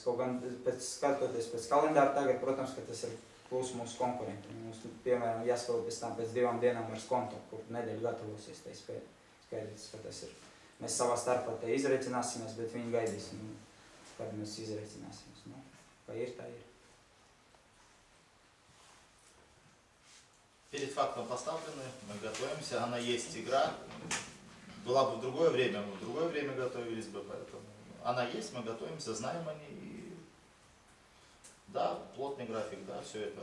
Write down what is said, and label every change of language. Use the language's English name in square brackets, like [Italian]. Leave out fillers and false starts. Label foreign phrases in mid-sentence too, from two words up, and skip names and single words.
[Latvian] Kaut gan skatoties pēc kalendāra tagad, protams, ka tas ir plus mūsu konkurenti. Mums, piemēram, jāspēlē pēc tam pēc 2 dienām ar Skonto, kur nedēļu gatavosies tai spēlē. Skaidrs, ka tas ir. Mēs savā starpā te izreicināsimies, bet viņi gaidīs, kad mēs izreicināsimies. Nu, kā ir, tā ir. [Russian] Перед фактом поставлены, мы готовимся, она есть игра. Была бы в другое время, мы в другое время готовились бы, поэтому она есть, мы готовимся, знаем о ней. И да, плотный график, да, все это.